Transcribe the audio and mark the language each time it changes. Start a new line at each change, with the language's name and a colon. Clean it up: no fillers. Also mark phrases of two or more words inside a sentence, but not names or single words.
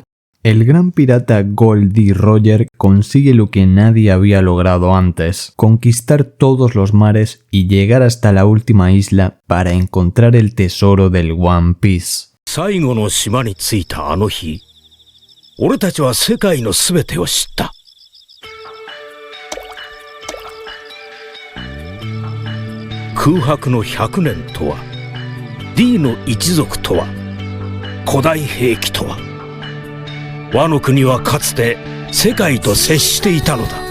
Spanish: El gran pirata Goldie Roger consigue lo que nadie había logrado antes, conquistar todos los mares y llegar hasta la última isla para encontrar el tesoro del One Piece.
Japanese: 最後の島に着いたあの日、俺たちは世界のすべてを知った。空白の100年とは、D の一族とは、古代兵器とは、ワノ国はかつて世界と接していたのだ。